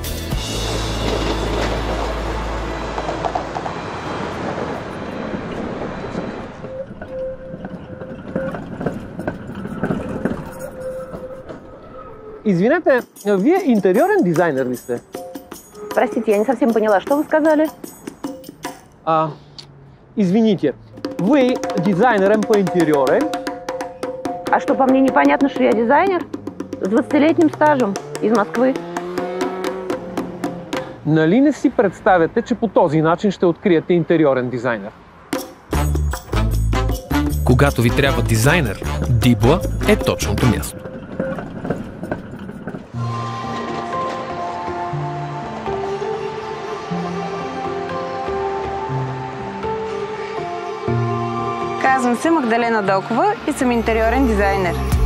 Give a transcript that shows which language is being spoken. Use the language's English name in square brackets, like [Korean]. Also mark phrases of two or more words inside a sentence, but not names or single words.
[Bulgarian] Извинете, вие интериорен дизайнер ли сте? [Russian] Простите, я не совсем поняла, что вы сказали? Извините, вы дизайнером по интерьеру? А что, по мне непонятно, что я дизайнер? С 20-летним стажем из Москвы. [Bulgarian] Нали не си представяте, че по този начин ще откриете интериорен дизайнер? Когато ви трябва дизайнер, Дибла е точното място. Казвам се Магдалена Докова и съм интериорен дизайнер.